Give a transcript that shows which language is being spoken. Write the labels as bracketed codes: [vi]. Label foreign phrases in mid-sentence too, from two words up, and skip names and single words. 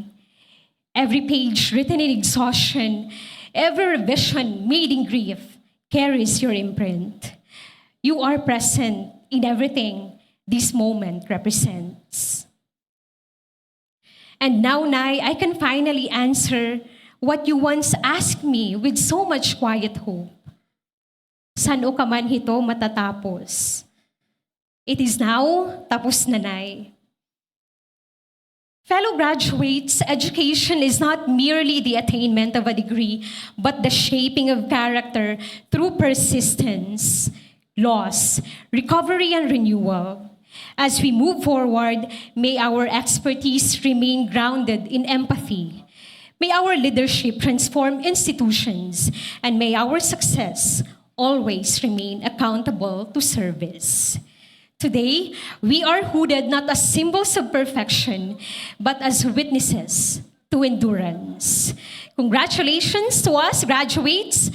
[en] Every page written in exhaustion, every revision made in grief, carries your imprint. You are present in everything this moment represents. And now, Nay, I can finally answer what you once asked me with so much quiet hope. [tl] San o ka man ito matatapos? [en] It is now [tl] tapos na, [en] Nay. Fellow graduates, education is not merely the attainment of a degree, but the shaping of character through persistence, loss, recovery, and renewal. As we move forward, may our expertise remain grounded in empathy. May our leadership transform institutions, and may our success always remain accountable to service. Today, we are hooded not as symbols of perfection, but as witnesses to endurance. Congratulations to us, graduates.